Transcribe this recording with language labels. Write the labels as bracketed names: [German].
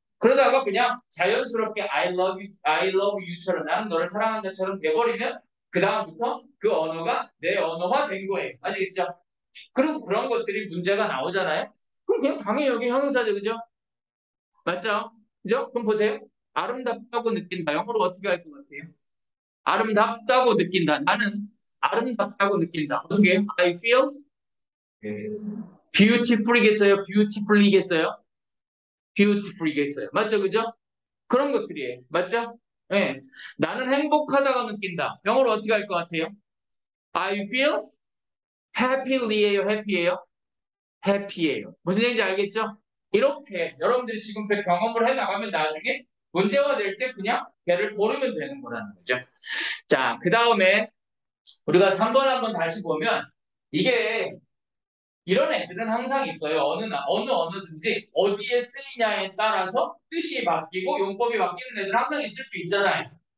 [Korean] 그러다가 그냥 자연스럽게 [English] I love you [Korean] 처럼 나는 너를 사랑한다처럼 돼버리면 그 다음부터 그 언어가 내 언어화 된 거예요. 아시겠죠? 그리고 그런 것들이 문제가 나오잖아요. 그럼 그냥 당연히 여기 형용사죠, 그죠? 맞죠? 그죠? 그럼 보세요. 아름답다고 느낀다. 영어로 어떻게 할 것 같아요? 아름답다고 느낀다. 나는 아름답다고 느낀다. 어떻게 해요? [English] I feel beautiful이겠어요? [Korean] beautifully겠어요? beautifully겠어요. 맞죠? 그죠? 그런 것들이에요. 맞죠? 예. 나는 행복하다고 느낀다. 영어로 어떻게 할 것 같아요? [English] I feel happy예요, happy예요? [Korean] happy예요. 무슨 얘기인지 알겠죠? 이렇게 여러분들이 지금 경험을 해 나가면 나중에 문제가 될 때 그냥 걔를 고르면 되는 거라는 거죠. 자, 그 다음에 우리가 3번 한번 다시 보면 이게 이런 애들은 항상 있어요. 어느 언어든지 어디에 쓰이냐에 따라서 뜻이 바뀌고 용법이 바뀌는 애들 항상 있을 수 있잖아요.